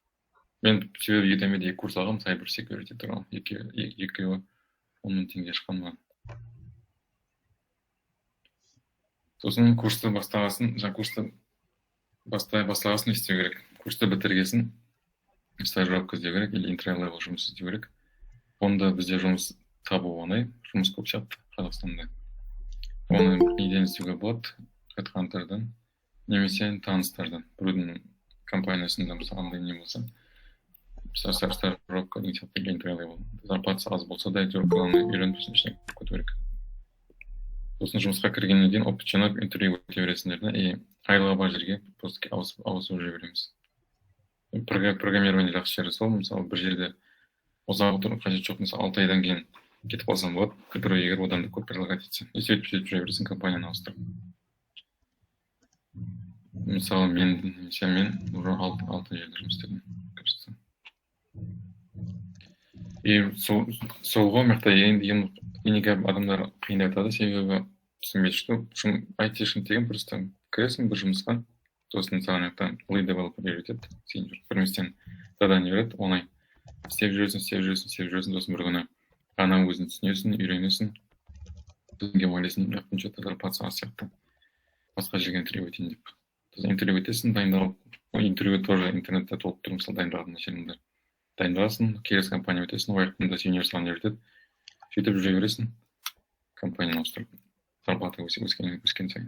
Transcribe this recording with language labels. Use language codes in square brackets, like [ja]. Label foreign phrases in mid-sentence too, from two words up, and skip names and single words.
[kk] Мен себебі Udemy'де курс алғам, [en] Cyber Security [kk] тұрған. Екеуі 10 мың теңге шыққан. Сосын курсты бастағасын, жаңа курсты бастағасын істеу керек. Курсты бітіргесін стажировка іздеу керек, или entry-level жұмыс іздеу керек. Онда бізде жұмыс табу оңай, жұмыс көп сияқты Қазақстанда. Оны неден іздеуге болады? Headhunter'дан, немесе таныстардан. Біреудің компаниясында мысалы андай не болса, стажировка деген сияқты entry-level. Зарплатасы аз болса да, главное үйреніп ішіне көту керек. Сосын жұмысқа кіргеннен кейін опыт жинап, интервью өте бересіңдер, и айлығы бар жерге просто ауысып жүре береміз. Программирование жақсы жері сол, мысалы бір жерде ұзақ отыру қажет жоқ, мысалы 6 айдан кейін кетіп қалсам болады, который егер одан да көп предлагать етсе. Сөйтіп жүре бересің компанияны ауыстырып. Мысалы мен уже 6 жерде жұмыс істедім. И сол ғой, мақта неге адамдар қиындап жатады, себебі түсінбейді, что айтишник деген просто кіресің бір жұмысқа, сосын саған [en] lead developer [kk] үйретеді, сен бір местен задание береді, оңай істеп жүресің, сосын бір күні ана өзін түсінесің, үйренесің, өзіңге ойлайсың, что-то зарплатасы аз сияқты, басқа жерге интервью өтейін деп. Сосын интервью өтесің, дайындалып, интервью тоже интернетте толып тұр, мысалы дайындалған жеріңді дайындаласың, келесі компания өтесің, уақытында сеньор саған үйретеді, сөйтіп жүре бересің, компанияны ауыстырып, зарплата өскен сайын.